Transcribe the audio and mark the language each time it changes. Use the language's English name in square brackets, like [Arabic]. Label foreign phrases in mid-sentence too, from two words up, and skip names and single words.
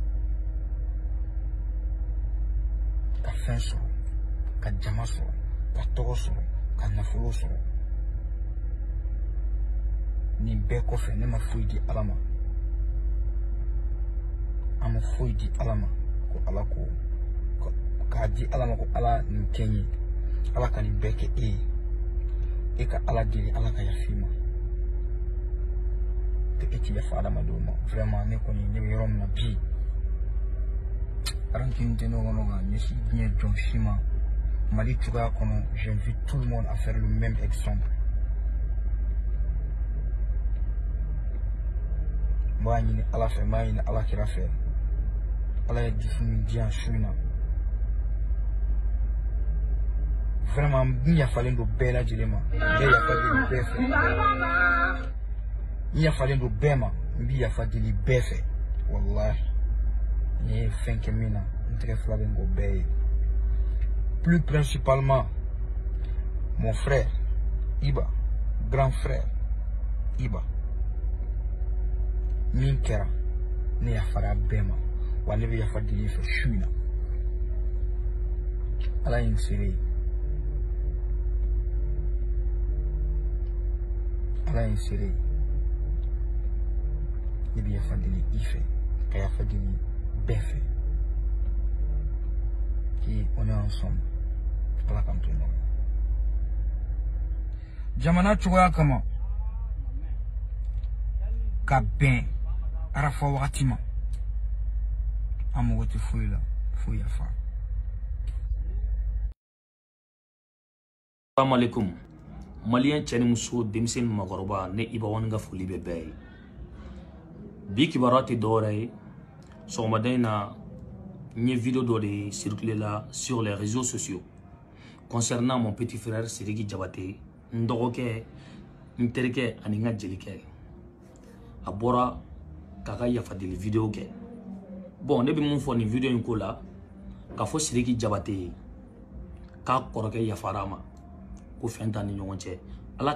[Bambara] ka fɛn sɔrɔ ka jama sɔrɔ ka tɔgɔ sɔrɔ ka nafolo sɔrɔ nin bɛɛ kɔfɛ ne ma foyi di ala ma an ma foyi di ala ma ko ala ko k'a di ala ma ko ala nin kɛ n ye ala ka nin bɛɛ kɛ e ye e ka ala deli ala ka yafa i ma que e ti yafa adamadenw ma vraiment ne kɔni ne bɛ yɔrɔ min na bi ranking tɛ ne kɔnɔ ka ɲɛsin diɲɛ jɔn si ma Mali cogoya kɔnɔ [French] j'invite tout le monde à faire le même exemple [Bambara] n b'a ɲini ala fɛ n b'a ɲini ala kira fɛ ala ye dusu min di yan su in na vraiment n yafalen don bɛɛ lajɛlen ma n bɛ yafa deli bɛɛ fɛ n yafalen don bɛɛ ma n bɛ yafa deli bɛɛ fɛ wallahi n ye fɛn kɛ min na n tɛgɛ fila bɛ n kɔ bɛɛ ye [French] plus principalement mon frère Iba [Bambara] grand frère Iba min kɛra ne yafara bɛɛ ma wa ne bɛ yafa deli fɛ su in na ala ye n sere ye ala ye n sere ye ne bɛ yafa deli i fɛ ka yafa deli bɛɛ fɛ [French] et on est ensemble [Bambara] ala k'an to ɲɔgɔn jamana cogoya kama ka bɛn arafa wagati ma an mago tɛ foyi la foyi yafa. [Arabic] السلام عليكم. [Bambara] Malien cɛ ni muso denmisɛnnin ni maakɔrɔba ne Iba Wani ka foli bɛ bɛɛ ye. Bi kibaruya tɛ dɔwɛrɛ ye sɔgɔmada in na n ye vidéo dɔ [French] de circuler la sur les réseaux sociaux concernant mon petit frère [Bambara] Sidiki Diabaté n dɔgɔkɛ n terikɛ ani n ka jelikɛ a bɔra k'a ka yafa deli vidéo kɛ bon ne bɛ mun fɔ nin vidéo in ko la k'a fɔ Sidiki Diabaté ye k'a kɔrɔkɛ yafara ma ko fɛn t'an ni ɲɔgɔn cɛ ala